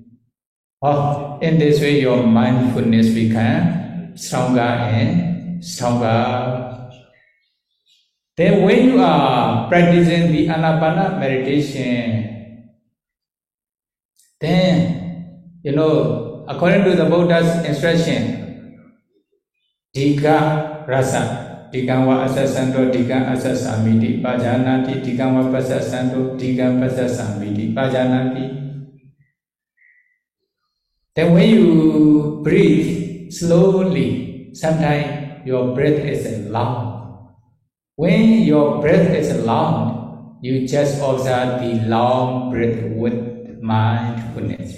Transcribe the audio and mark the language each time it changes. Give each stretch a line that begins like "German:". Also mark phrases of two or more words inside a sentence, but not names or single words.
English: In this way, your mindfulness becomes stronger and stronger. Then when you are practicing the Anapana meditation, then, according to the Buddha's instruction,
Pali: Dika Rasa, Dikangwa Asasanto, Dika Asasamiti, Pajanati, Dikangwa Pasasanto, Dika Pasasamiti, Pajanati.
English: Then when you breathe slowly, sometimes your breath is long. When your breath is long, you just observe the long breath with mindfulness.